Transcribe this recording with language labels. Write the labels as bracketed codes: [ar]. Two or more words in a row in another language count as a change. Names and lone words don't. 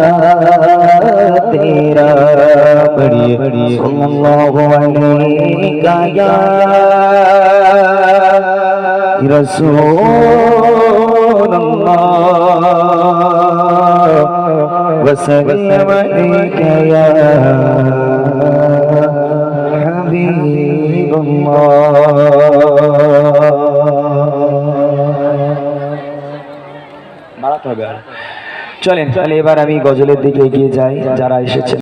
[ur] تیرا پڑھیے [ar] صلی اللہ علیہ یا رسول اللہ وسلم علیک یا حبیب اللہ [bn] চলেন তাহলে এবার আমি গজলের দিকে এগিয়ে যাই যারা এসেছে